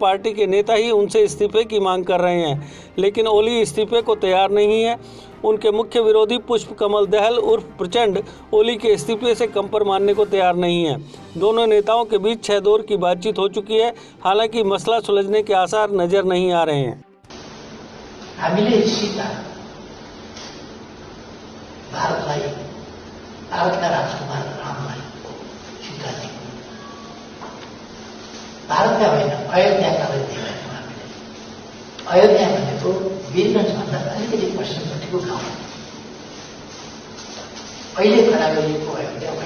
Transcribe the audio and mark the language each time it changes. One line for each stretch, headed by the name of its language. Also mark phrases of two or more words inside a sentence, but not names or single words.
Hindi: पार्टी के नेता ही उनसे इस्तीफे की मांग कर रहे हैं, लेकिन ओली इस्तीफे को तैयार नहीं है। उनके मुख्य विरोधी पुष्प कमल दहल उर्फ प्रचंड ओली के इस्तीफे से कंपर मानने को तैयार नहीं है। दोनों नेताओं के बीच 6 दौर की बातचीत हो चुकी है, हालांकि मसला सुलझने के आसार नजर नहीं आ रहे हैं।
Nepali: हामीले सीता भारतलाई, भारतका राजकुमार रामलाई सीता दी, भारतका होइन अयोध्याका लागि दिएको हामीले। अयोध्या भनेको वीरगञ्जभन्दा अलिकति पश्चिमपट्टिको गाउँ, अहिले खडा गरिएको अयोध्या होइन।